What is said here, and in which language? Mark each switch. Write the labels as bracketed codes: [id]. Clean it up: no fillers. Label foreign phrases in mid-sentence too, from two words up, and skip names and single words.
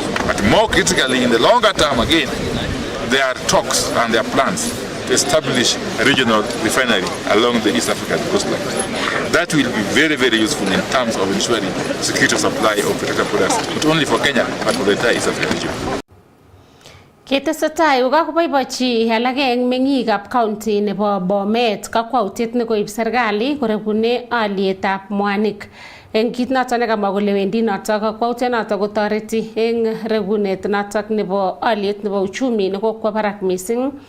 [en] But more critically, in the longer term, again, there are talks and there are plans to establish a regional refinery along the East African coastline. That will be very, very useful in terms of ensuring security of supply of petroleum products, not only for Kenya, but for the entire East African region. [kln] Ketesetai kokakoboiboichi alage eng meng'ikab county nebo Bomet kakwautiet nekoib serikali korekune alietab mwanik. Eng kit noto nekamwa kole wendi noto kakwautiet noto kotoreti eng rekunet noto nebo aliet nebo uchumi nekokwo barak mising